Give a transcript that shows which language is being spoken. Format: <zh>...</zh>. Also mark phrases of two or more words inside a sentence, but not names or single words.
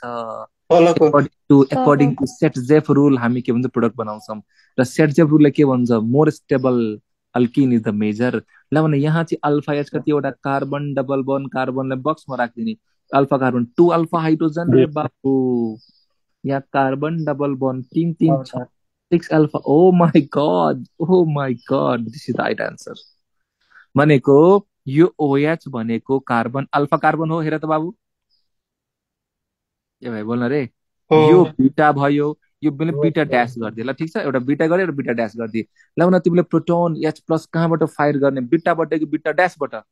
<en>according to Saytzeff rule</en> <ne>हामी के भन्छ, प्रोडक्ट बनाउँछौँ, र सेट-जेफ रुलले के भन्छ,</ne> <en>more stable alkene is the major.</en> <ne>ल भने यहाँ चाहिँ</ne> <en>alpha H</en> <ne>कतिवटा कार्बन,</ne> <en>double bond</en> <ne>कार्बनलाई बक्समा राखिदिने,</ne> <en>alpha carbon 2 alpha hydrogen</en> <ne>रे बाबु, यहाँ</ne> <en>carbon double bond 3 6 alpha. Oh my God, oh my God, this is the right answer.</en> <ne>भनेको यो OH भनेको कार्बन,</ne> <en>alpha carbon</en> <ne>हो। हेर त बाबु, ए भाइ बोल्न रे, यो बिटा भयो, यो मैले</ne> <en>beta dash</en> <ne>गरिदिए। ल ठिक छ, एउटा बिटा गरे, एउटा</ne> <en>beta dash</en> <ne>गरिदिए। ल भने तिमीले</ne> <en>proton H+</en> <ne>कहाँबाट फायर गर्ने, बिटाबाट कि</ne> <en>beta dashबाट?</en>